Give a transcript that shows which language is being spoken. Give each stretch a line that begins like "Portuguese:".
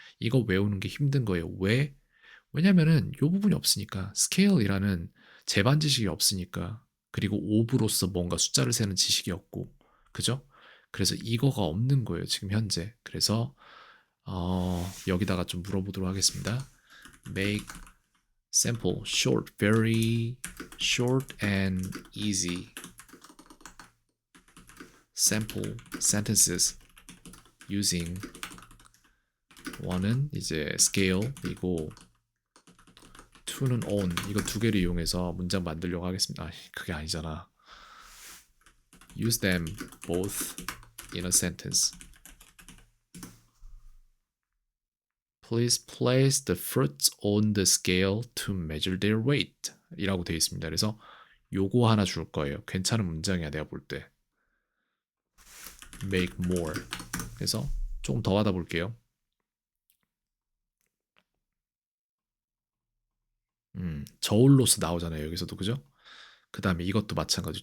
Korean: 이거 외우는 게 힘든 거예요. 왜? 왜냐면은 요 부분이 없으니까. 스케일이라는 재반 지식이 없으니까. 그리고 오브로서 뭔가 숫자를 세는 지식이 없고. 그죠? 그래서 이거가 없는 거예요. 지금 현재. 그래서 여기다가 좀 물어보도록 하겠습니다.
English: Make simple, short, very short and easy sample sentences using one은
Korean: 이제 scale이고 to는 on 이거 두 개를 이용해서 문장 만들려고 하겠습니다. 아, 그게 아니잖아.
English: Use them both in a sentence. Please place the fruits on the scale to measure their weight.
Korean: 이라고 되어 있습니다. 그래서 요거 하나 줄 거예요. 괜찮은 문장이야 내가 볼 때.
English: Make more.
Korean: 그래서 조금 더 하다 볼게요. 저울로서 나오잖아요. 여기서도 그죠? 그 다음에 이것도 마찬가지.